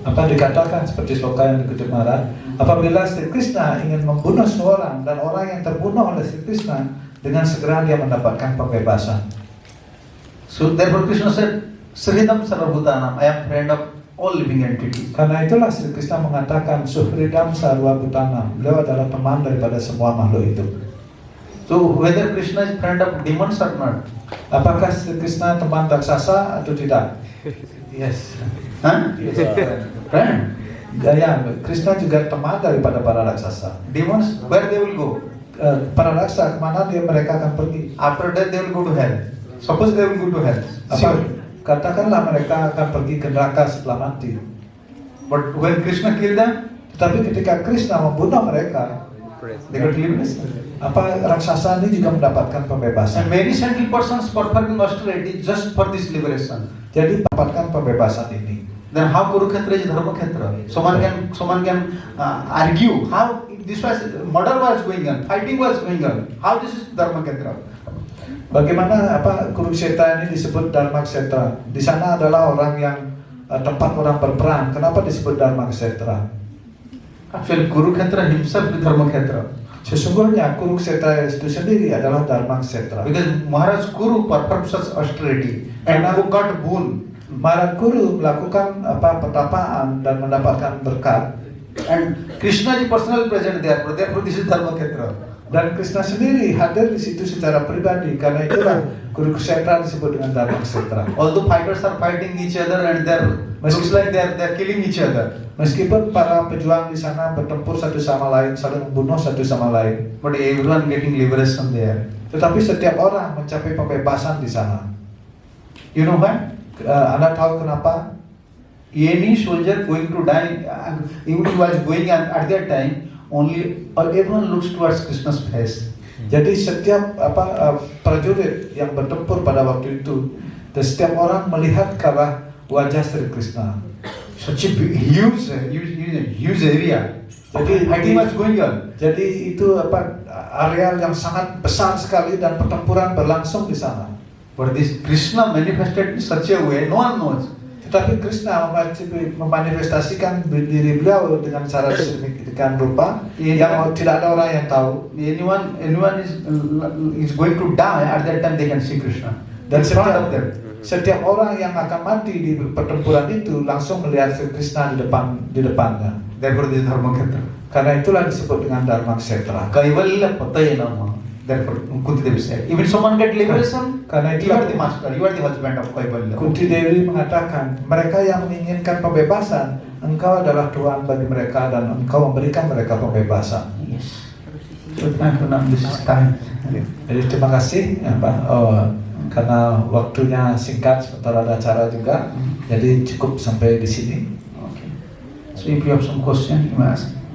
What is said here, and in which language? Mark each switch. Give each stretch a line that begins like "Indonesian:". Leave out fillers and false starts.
Indonesian: Apa dikatakan seperti sloka yang dikutip Maharaj, apabila Sri Krishna ingin membunuh seorang dan orang yang terbunuh oleh Sri Krishna, dengan segera dia mendapatkan pembebasan.
English: So therefore Krishna said,
Sanskrit: Sridham Sarvabhutanam,
English: I am friend of all living entities.
Indonesian: Karena itulah Sri Krishna mengatakan
Sanskrit: Suhridam Sarwa Bhutanam,
Indonesian: beliau adalah teman daripada semua makhluk hidup.
English: So whether Krishna is friend of demons or not?
Indonesian: Apakah Sri Krishna teman raksasa atau tidak?
English: Yes. Huh? Yes. Friend.
Indonesian: Ya, Krishna juga teman daripada para raksasa.
English: Demons, where they will go?
Indonesian: Para raksasa kemana mereka akan pergi?
English: After that they will go to hell. Suppose they will go to hell.
Indonesian: Katakanlah mereka akan pergi ke neraka setelah mati.
English: But when Krishna killed them,
Indonesian: Tetapi ketika Krishna membunuh mereka,
English: they got liberation.
Indonesian: raksasa ini juga mendapatkan
English: And
Indonesian: pembebasan.
English: many saintly persons performing austerity just for this liberation.
Indonesian: Jadi mendapatkan pembebasan ini.
English: Then how Kurukshetra is Dharma Khetra? Someone can argue how this was murder was going on, fighting was going on. How this is Dharma Khetra?
Indonesian: Bagaimana Kurukshetra ini disebut Dharma Kshetra? Di sana adalah orang yang tempat orang berperang. Kenapa disebut Dharma Kshetra?
English: Actually, Kurukshetra himself is Dharma Khetra.
Indonesian: Sesungguhnya Kurukshetra itu sendiri adalah Dharma Kshetra.
English: Because Maharaj Kuru performed such austerity and who got boon.
Indonesian: Maharaj Kuru melakukan petapaan dan mendapatkan berkat.
English: And Krishna is personally present there. Therefore, this is Dharma Khetra.
Indonesian: Dan Krishna sendiri hadir di situ secara pribadi. Karena itulah Kurukshetra disebut dengan Dharma Kshetra.
English: Although fighters are fighting each other and looks like they're killing each other.
Indonesian: Meskipun para pejuang di sana bertempur satu sama lain, saling membunuh satu sama lain,
English: But everyone getting liberation there.
Indonesian: tetapi setiap orang mencapai pembebasan di sana.
English: You know why?
Indonesian: Anda tahu kenapa?
English: Any soldier going to die, even he was going at that time, only everyone looks towards Krishna's face.
Indonesian: Jadi setiap prajurit yang bertempur pada waktu itu, dan setiap orang melihat ke arah wajah Sri Krishna.
English: Such a huge area.
Indonesian: Jadi
English: Fighting was going on.
Indonesian: Jadi itu areal yang sangat besar sekali dan pertempuran berlangsung di sana.
English: But this Krishna manifested in such a way, no one knows.
Indonesian: Tetapi Krishna memanifestasikan diri beliau dengan cara sedemikian rupa yang tidak ada orang yang tahu.
English: Anyone is going to die at that time, they can see Krishna.
Indonesian: Dan
English: In front of them.
Indonesian: setiap orang yang akan mati di pertempuran itu langsung melihat Sri Krishna di depannya.
English: Therefore, this is Dharmakhetra.
Indonesian: Karena itulah disebut dengan Dharmaksetra.
Sanskrit: Kaivalya Patayana.
English: Therefore, Kunti Devi said, even someone get liberation,
Indonesian: Karena
English: you are
Indonesian: itulah
English: the master, you are the husband of Kaivalya.
Indonesian: Kunti Dewi mengatakan, mereka yang menginginkan pembebasan, engkau adalah Tuhan bagi mereka dan engkau memberikan mereka pembebasan.
English: Yes. So, this is time.
Indonesian: Jadi terima kasih ya, Pak. Karena waktunya singkat, sebentar ada acara juga, jadi cukup sampai di sini.
English: Okay. So, if you have some question, you may ask.